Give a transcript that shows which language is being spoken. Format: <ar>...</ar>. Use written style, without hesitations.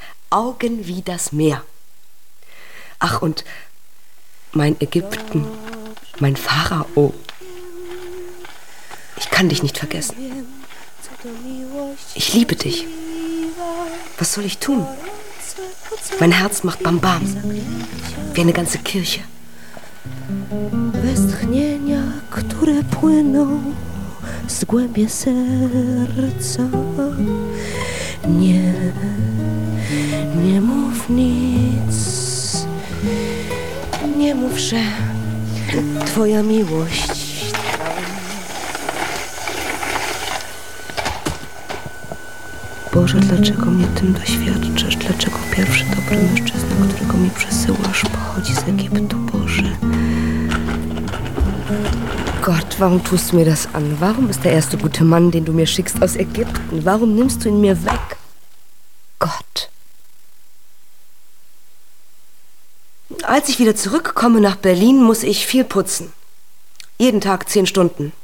<de>Augen wie das Meer. Ach, und mein Ägypten, mein Pharao, ich kann dich nicht vergessen. Ich liebe dich. Was soll ich tun? Mein Herz macht Bam Bam, wie eine ganze Kirche.</de> <pl>Westchnienia, które płyną z głębie serca. Nie, nie mów nic, nie mów, że twoja miłość. Boże, dlaczego mnie tym doświadczasz? Dlaczego pierwszy dobry mężczyzna, którego mi przesyłasz, pochodzi z Egiptu? Boże.</pl> <de>Gott, warum tust du mir das an? Warum ist der erste gute Mann, den du mir schickst, aus Ägypten? Warum nimmst du ihn mir weg? Gott. Als ich wieder zurückkomme nach Berlin, muss ich viel putzen. Jeden Tag 10 Stunden.</de>